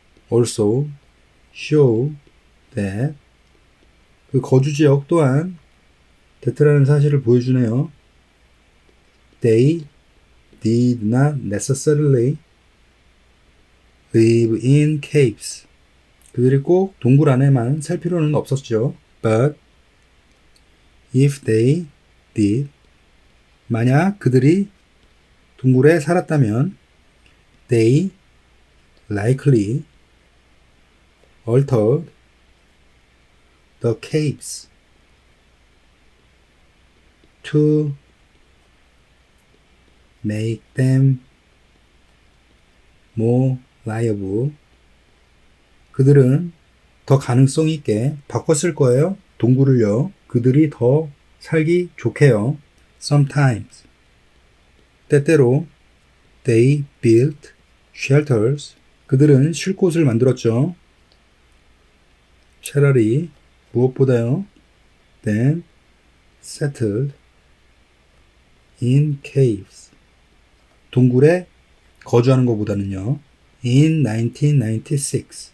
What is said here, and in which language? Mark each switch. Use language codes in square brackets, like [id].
[en] also show that. [ko] 그 거주지역 또한 that라는 사실을 보여주네요. [en] They did not necessarily live in caves. [ko] 그들이 꼭 동굴 안에만 살 필요는 없었죠. [en] But if they did, [ko] 만약 그들이 동굴에 살았다면 [en] they likely altered the caves to make them more liable. [ko] 그들은 더 가능성 있게 바꿨을 거예요. 동굴을요. 그들이 더 살기 좋게요. Sometimes. [en] 때때로 they built shelters. [ko] 그들은 쉴 곳을 만들었죠. 차라리 무엇보다요. [en] Then settled in caves. [ko] 동굴에 거주하는 것보다는요. In 1996.